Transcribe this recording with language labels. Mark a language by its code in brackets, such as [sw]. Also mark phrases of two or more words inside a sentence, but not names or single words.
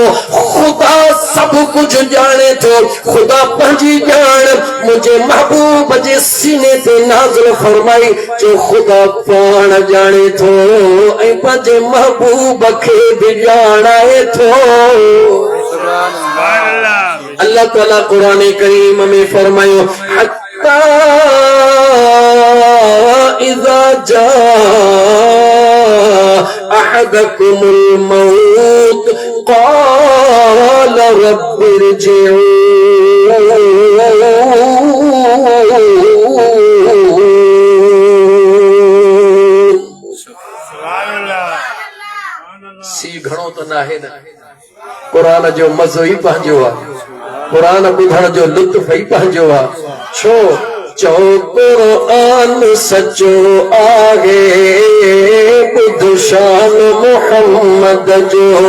[sd] ख़ुदा सभु कुझु ॼाणे थो ख़ुदा पंहिंजी ॼाण मुंहिंजे महबूब जे सीने ते नाज़िल फरमाई जो ख़ुदा पाण ॼाणे थो ऐं पंहिंजे महबूब खे बि ॼाणाए थो। अल्लाह ताला कुरान करीम में फरमायो [ar] حتى إذا جاء أحدكم الموت قال ربِّ [sd] सी घणो त नाहे न कुरान जो मज़ो ई पंहिंजो आहे कुरान ॿुधण जो लुत्फ़ ई पंहिंजो आहे छो चओ कुरान सचो आहे ॿुध शान मोहम्मद जो